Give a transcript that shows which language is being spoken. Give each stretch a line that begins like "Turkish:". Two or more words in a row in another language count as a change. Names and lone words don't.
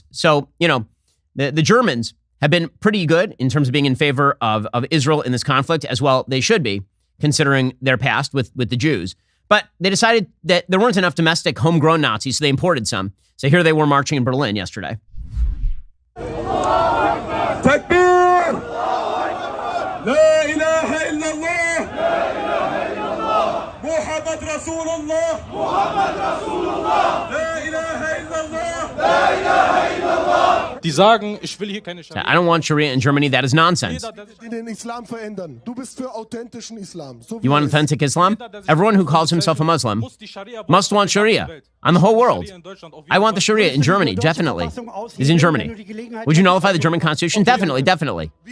English: So, the Germans have been pretty good in terms of being in favor of Israel in this conflict, as well they should be, considering their past with the Jews. But they decided that there weren't enough domestic homegrown Nazis, so they imported some. So here they were marching in Berlin yesterday.
Arabic: Takbir! لا إله إلا الله! محمد رسول الله! محمد رسول الله! لا إله إلا الله! لا إله إلا الله!
German: Die sagen, ich will hier keine Scharia.
English: I don't want Sharia in Germany. That is nonsense. You want authentic Islam? Everyone who calls himself a Muslim must want Sharia on the whole world. I want the Sharia in Germany, definitely. Is in Germany. Would you nullify the German constitution? Definitely, definitely.